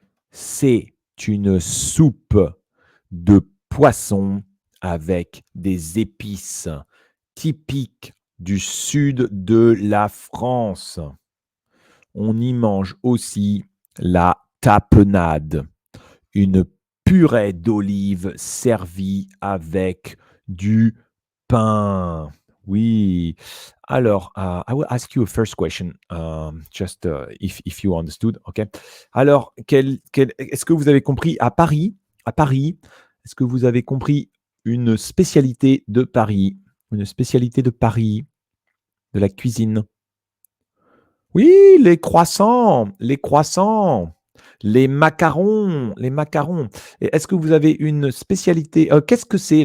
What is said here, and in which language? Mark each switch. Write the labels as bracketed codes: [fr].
[fr] C'est une soupe de poisson avec des épices typiques du sud de la France. On y mange aussi la tapenade, une purée d'olives servie avec du pain. Oui. [en] Alors, I will ask you a first question, just if you understood, okay? [fr] Alors, est-ce que vous avez compris à Paris, est-ce que vous avez compris une spécialité de Paris, une spécialité de Paris, de la cuisine? Oui, les croissants, les macarons, Et est-ce que vous avez une spécialité? Qu'est-ce que c'est?